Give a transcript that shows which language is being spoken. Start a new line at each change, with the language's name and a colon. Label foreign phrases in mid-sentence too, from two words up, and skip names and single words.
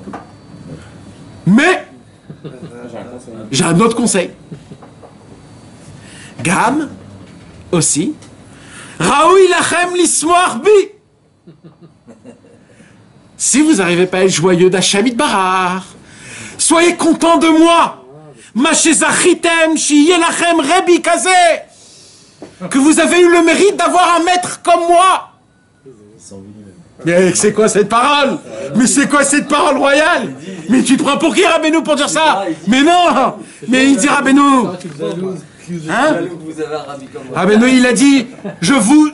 French: Mais j'ai un autre conseil. Gam aussi.
Hebrew: ראוי לכם לשמוח בי.
French: Si vous n'arrivez pas à être joyeux d'
Hebrew: השם יתברך,
French: soyez contents de moi.
Hebrew: מה שזכיתם שיהיה לכם רבי כזה.
French: Que vous avez eu le mérite d'avoir un maître comme moi. Mais c'est quoi cette parole? Mais c'est quoi cette parole royale? Mais tu te prends pour qui, Rabbeinu, pour dire ça? Mais non! Mais il dit Rabbeinu. Hein? Rabbeinu, il a dit, je vous...